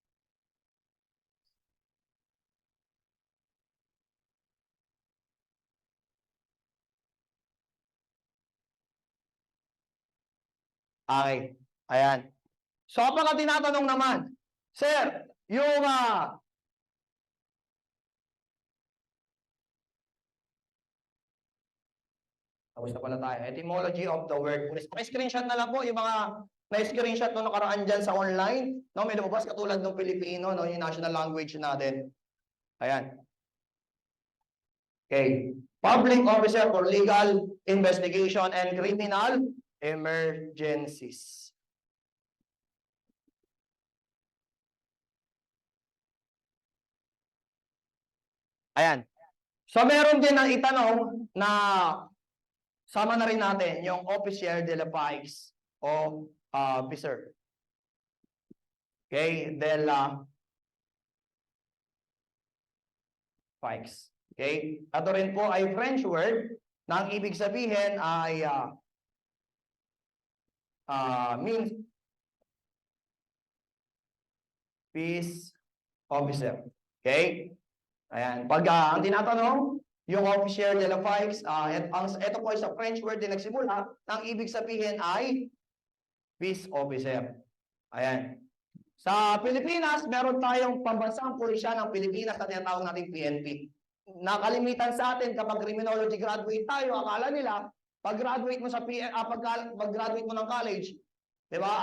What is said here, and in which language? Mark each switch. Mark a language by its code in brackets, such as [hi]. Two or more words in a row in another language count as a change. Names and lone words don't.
[tl] Okay. Ayan. So, kapag tinatanong naman, sir, yung tapos na pala tayo. [en] Etymology of the word police. [tl] Paki-screenshot na lang po yung mga na-screenshot no nakaraan dyan sa online. No, may lumabas katulad ng Pilipino, no, yung [en] national language [tl] natin. Ayan. Okay. [en] Public officer for legal investigation and criminal emergencies. [tl] Ayan. So meron din ang itanong na sama na rin natin yung officer de la Paz o officer. Okay, de la Paz. Okay, ito rin po ay [en] French word [tl] na ang ibig sabihin ay [en] means peace officer. [tl] Okay, ayan. Pag ang tinatanong, yung officer de la Paz, ito po ay sa [en] French word [tl] din nagsimula, ang ibig sabihin ay [en] peace officer. [tl] Ayan. Sa Pilipinas, meron tayong pambansang pulisya ng Pilipinas na tinatawag natin PNP. Nakalimitan sa atin kapag [en] criminology graduate [tl] tayo, akala nila, pag-graduate mo sa pag-graduate mo ng college, di ba?